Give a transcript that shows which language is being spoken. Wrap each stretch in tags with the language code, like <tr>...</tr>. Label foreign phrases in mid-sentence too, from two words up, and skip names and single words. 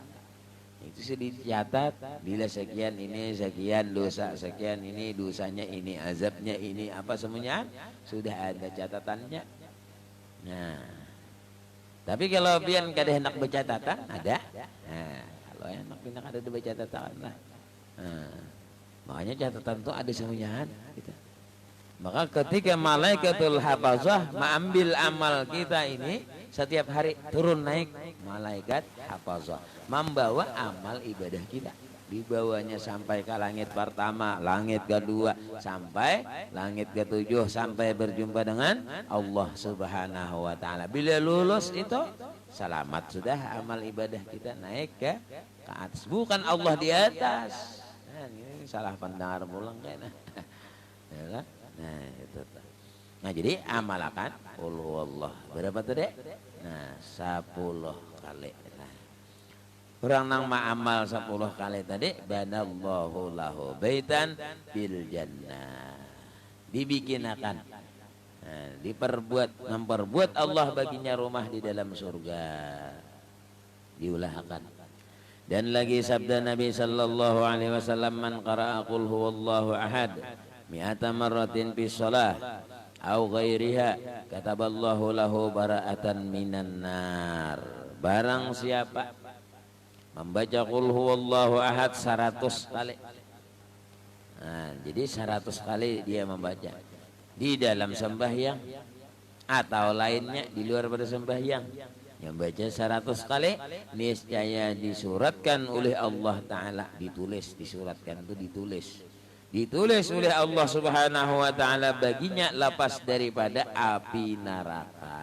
<id>Itu sudah dicatat bila sekian ini sekian dosa sekian ini dosanya ini azabnya ini apa semuanya sudah ada catatannya.</id> <bjn>Nah, tapi kalau pian kada hendak bercatatan ada. Nah, kalau enak pian kada ada bercatatan lah.</bjn> <id>Makanya catatan itu ada semuanya gitu. Maka ketika malaikatul hafazah mengambil amal kita ini setiap hari turun naik malaikat hafazah membawa amal ibadah kita, dibawanya sampai ke langit pertama, langit kedua, sampai langit ketujuh, sampai berjumpa dengan Allah</id> <ar>سبحانه وتعالى.</ar> <id>Bila lulus itu selamat sudah amal ibadah kita naik ke atas, bukan Allah di atas. Nah, ini salah pendengar pulang kayaknya. Nah, itu. Nah, jadi amalkan</id> <ar>قل هو الله</ar> <id>berapa tuh, Dek? Nah, 10 kali.</id> <bjn>Nah, orang nang amal 10 kali tadi</bjn> <ar>بنى الله له بيتا بالجنة.</ar> <bjn>Dibikinakan.</bjn> <id>Nah, memperbuat Allah baginya rumah di dalam surga.</id> <bjn>Diulahkan.</bjn> <id>Dan lagi sabda Nabi</id> <ar>صلى الله عليه وسلم، من قرأ قل هو الله أحد مائة مرة في صلاة أو غيرها كتب الله له براءة من النار.</ar> <id>Barang siapa membaca</id> <ar>قل هو الله أحد</ar> <id>100 kali. Nah, jadi 100 kali dia membaca di dalam sembahyang atau lainnya di luar pada sembahyang. Yang baca 100 kali niscaya disuratkan oleh Allah Ta'ala, disuratkan itu ditulis oleh Allah</id> <ar>سبحانه وتعالى</ar> <id>baginya lepas daripada api neraka.</id>